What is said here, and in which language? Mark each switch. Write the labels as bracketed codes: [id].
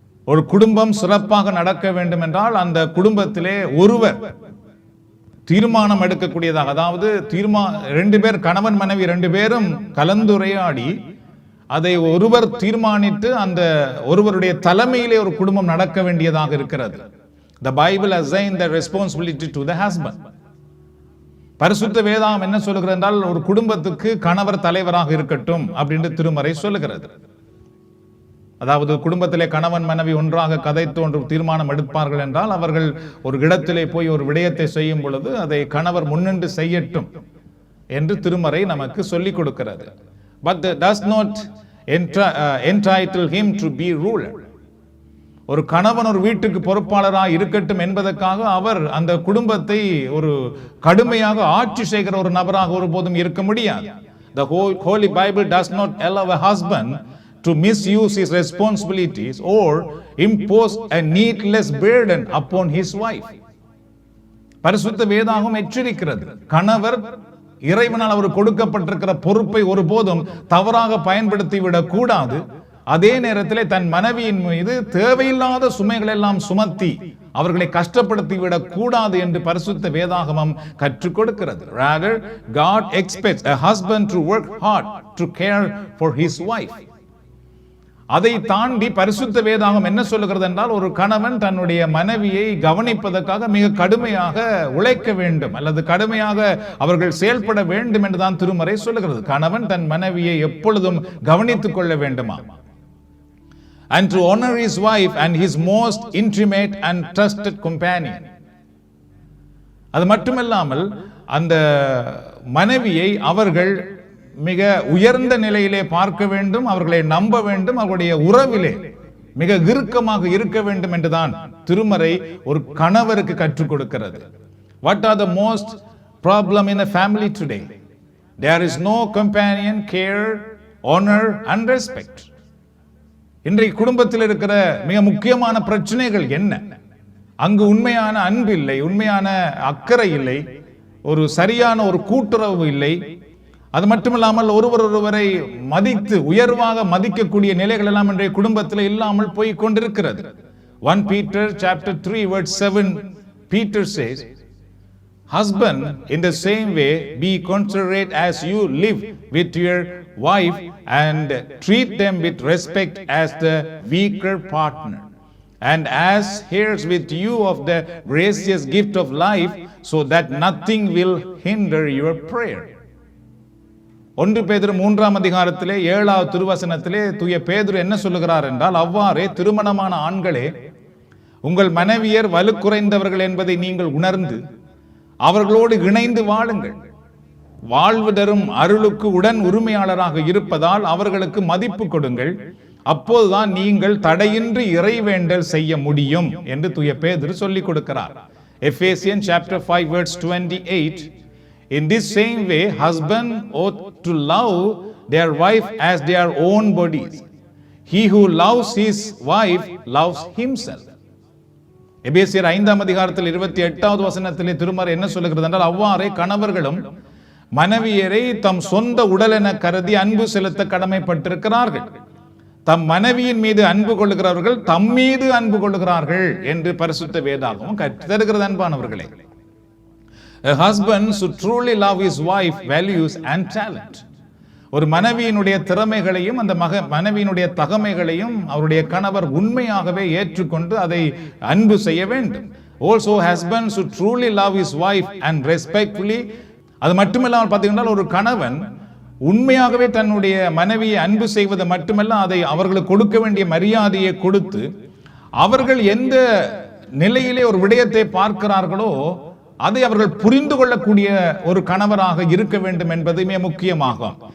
[ta] ஒரு குடும்பம் சிறப்பாக நடக்க வேண்டும் என்றால் அந்த குடும்பத்திலே ஒருவர் தீர்மானம் எடுக்கக்கூடியதாக, அதாவது ரெண்டு பேர், கணவன் மனைவி ரெண்டு பேரும் கலந்துரையாடி அதை ஒருவர் தீர்மானித்து அந்த ஒருவருடைய தலைமையிலே ஒரு குடும்பம் நடக்க வேண்டியதாக இருக்கிறது. [en] The Bible assigns the responsibility to the husband. [ta] பரிசுத்த வேதாகம் என்ன சொல்லுகிறது என்றால், ஒரு குடும்பத்துக்கு கணவர் தலைவராக இருக்கட்டும் அப்படின்னு திருமறை சொல்லுகிறது. அதாவது குடும்பத்திலே கணவன் மனைவி ஒன்றாக கதைத்து ஒன்று தீர்மானம் எடுப்பார்கள் என்றால், அவர்கள் ஒரு இடத்திலே போய் ஒரு விடயத்தை செய்யும் பொழுது அதை கணவர் முன்னின்று செய்யட்டும் என்று திருமறை நமக்கு சொல்லிக் கொடுக்கிறது. [en] But that does not entitle him to be ruler. [ta] ஒரு கணவன் ஒரு வீட்டுக்கு பொறுப்பாளராக இருக்கட்டும் என்பதற்காக அவர் அந்த குடும்பத்தை ஒரு கடுமையாக ஆட்சி செய்கிற ஒரு நபராக ஒருபோதும் இருக்க முடியாது. [en] The Holy Bible does not allow a husband to misuse his responsibilities or impose a needless burden upon his wife. [ta] பரிசுத்த வேதாகம் எச்சரிக்கிறது, கணவர் இறைவனால் அவர் கொடுக்கப்பட்டிருக்கிற பொறுப்பை ஒருபோதும் தவறாக பயன்படுத்தி விடக் கூடாது. அதே நேரத்தில் தன் மனைவியின் மீது தேவையில்லாத சுமைகள் எல்லாம் சுமத்தி அவர்களை கஷ்டப்படுத்தி விடக் கூடாது என்று பரிசுத்த வேதாகமம் கற்றுக் கொடுக்கிறது. [en] Rather, God expects a husband to work hard to care for his wife. [ta] அதை தாண்டி பரிசுத்த வேதாகம் என்ன சொல்லுகிறது என்றால், ஒரு கணவன் தன்னுடைய மனைவியை கவனிப்பதற்காக மிக கடுமையாக உழைக்க வேண்டும் அல்லது கடுமையாக அவர்கள் செயல்பட வேண்டும் என்றுதான் திருமறை சொல்லுகிறது. கணவன் தன் மனைவியை எப்பொழுதும் கவனித்துக் கொள்ள வேண்டுமா? [en] And to honor his wife and his most intimate and trusted companion. [ta] அது மட்டுமல்லாமல் அந்த மனைவியை அவர்கள் மிக உயர்ந்த நிலையிலே பார்க்க வேண்டும், அவர்களை நம்ப வேண்டும், அவர்களுடைய உறவிலே மிக இறுக்கமாக இருக்க வேண்டும் என்றுதான் திருமறை ஒரு கணவருக்கு கற்றுக் கொடுக்கிறது. [en] What are the most problem in a family today? There is no companion, care, honor and respect. [ta] இன்றைக்கு குடும்பத்தில் இருக்கிற மிக முக்கியமான பிரச்சனைகள் என்ன? அங்கு உண்மையான அன்பு இல்லை, உண்மையான அக்கறை இல்லை, ஒரு சரியான ஒரு கூட்டுறவு இல்லை. அது மட்டுமில்லாமல் ஒருவரை மதித்து உயர்வாக மதிக்கக்கூடிய நிலைகள் எல்லாம் இன்றைய குடும்பத்தில் இல்லாமல் போய் கொண்டிருக்கிறது. [en] 1 Peter chapter 3 verse 7, Peter says, husband, in the same way be considerate as you live with your wife and treat them with respect as the weaker partner and as heirs with you of the gracious gift of life, so that nothing will hinder your prayer. [ta] 1 பேதுரு 3ஆம் அதிகாரத்திலே 7வது திருவசனத்திலே தூய பேதுரு என்ன சொல்லுகிறார் என்றால், அவ்வாறே திருமணமான ஆண்களே உங்கள் மனைவியர் வலுக்குறைந்தவர்கள் என்பதை நீங்கள் உணர்ந்து அவர்களோடு இணைந்து வாழுங்கள். வாழ்வு தரும் அருளுக்கு உடன் உரிமையாளராக இருப்பதால் அவர்களுக்கு மதிப்பு கொடுங்கள். அப்போதுதான் நீங்கள் தடையின்றி இறைவேண்டல் செய்ய முடியும் என்று தூய பேதுரு சொல்லிக் கொடுக்கிறார். [en] Ephesians chapter 5 verse 28, in this same way husband ought to love their wife as their own bodies. He who loves his wife loves himself. [ta] எபேசியர் 5ஆம் அதிகாரத்தில் 28வது வசனத்திலே திருமறை என்ன சொல்லுகிறது என்றால், அவ்வாறே கணவர்களும் மனைவியரை தம் சொந்த உடல் என கருதி அன்பு செலுத்த கடமைப்பட்டிருக்கிறார்கள். தம் மனைவியின் மீது அன்பு கொள்ளுகிறவர்கள் தம் மீது அன்பு கொள்ளுகிறார்கள் என்று பரிசுத்த வேதாகமம் கற்றுத்தருகிறது. அன்பானவர்களே, [en] A husband should truly love his wife values and talent. [ta] ஒரு மனைவியினுடைய திறமைகளையும் அந்த மனைவியினுடைய தகமைகளையும் அவருடைய கணவர் உண்மையாகவே ஏற்றுக்கொண்டு அதை அன்பு செய்ய வேண்டும். [en] Also husband should truly love his wife and respectfully. [ta] அது மட்டுமில்லாமல் பார்த்தீங்கன்னா ஒரு கணவன் உண்மையாகவே தன்னுடைய மனைவியை அன்பு செய்வது மட்டுமல்ல, அதை அவர்களுக்கு கொடுக்க வேண்டிய மரியாதையை கொடுத்து அவர்கள் எந்த நிலையிலே ஒரு விடயத்தை பார்க்கிறார்களோ அதை அவர்கள் புரிந்து கொள்ளக்கூடிய ஒரு கணவராக இருக்க வேண்டும் என்பதுமே முக்கியமாகும்.